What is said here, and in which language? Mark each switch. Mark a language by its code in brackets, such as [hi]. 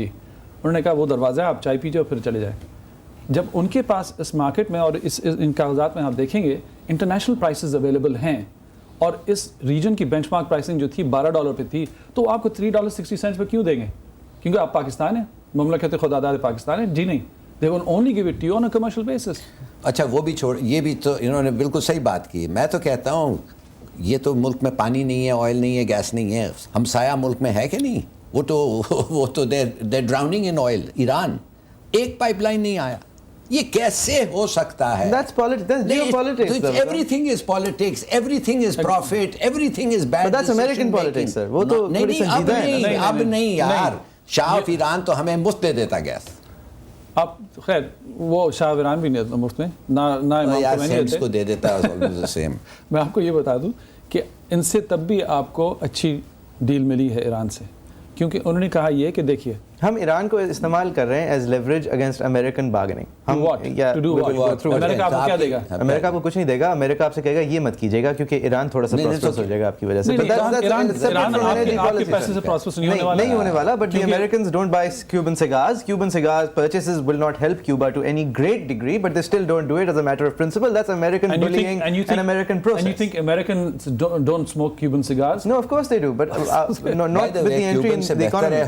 [ur] انہوں نے کہا وہ دروازہ ہے، آپ چائے پیجیے اور پھر چلے جائیں. جب ان کے پاس اس مارکیٹ میں اور ان کاغذات میں آپ دیکھیں گے انٹرنیشنل پرائسز اویلیبل ہیں اور اس ریجن کی بینچ مارک پرائسنگ جو تھی $12 پہ تھی، تو آپ کو $3.60 پہ کیوں دیں گے؟ کیونکہ آپ پاکستان ہیں، مملکت خداداد پاکستان ہے. جی نہیں، [en] they will only give it to you on a commercial basis. [ur] اچھا وہ بھی چھوڑ، یہ بھی تو انہوں نے بالکل صحیح بات کی. میں تو کہتا ہوں یہ تو ملک میں پانی نہیں ہے، آئل نہیں ہے، گیس نہیں ہے، ہمسایہ ملک میں ہے کہ نہیں؟ وہ تو [en] they're drowning in oil. [ur] Iran ایک پائپ لائن نہیں آیا، یہ کیسے ہو سکتا ہے؟ [en] That's politics. That's geopolitics. Everything is politics. Everything is profit. Everything is bad. But that's American politics, sir. [ur] وہ تو تھوڑی سنجیدہ ہے. اب نہیں یار، شاہ آف ایران تو ہمیں مفت دے دیتا گیس. آپ خیر وہ شاہ ایران بھی نہیں مفت میں، نہ امام خمینی کو دے دیتا ہے. میں آپ کو یہ بتا دوں کہ ان سے تب بھی آپ کو اچھی ڈیل ملی ہے ایران سے، کیونکہ انہوں نے کہا یہ کہ دیکھیے ہم ایران کو استعمال کر رہے ہیں [en] As leverage against American bargaining. [ur] امریکہ آپ کو کیا دے گا؟ امریکہ آپ کو کچھ نہیں دے گا. امریکہ آپ سے کہے گا یہ مت کیجیے گا کیونکہ ایران تھوڑا سا پراسپرس ہو جائے گا آپ کی وجہ سے. نہیں ہونے والا. [en] But the Americans don't buy Cuban cigars. Cuban cigars purchases will not help Cuba to any great degree, but they still don't do it as a matter of principle. That's American bullying and American process. And you think Americans don't smoke Cuban cigars? No, of course they do, but not with the entry in the economy.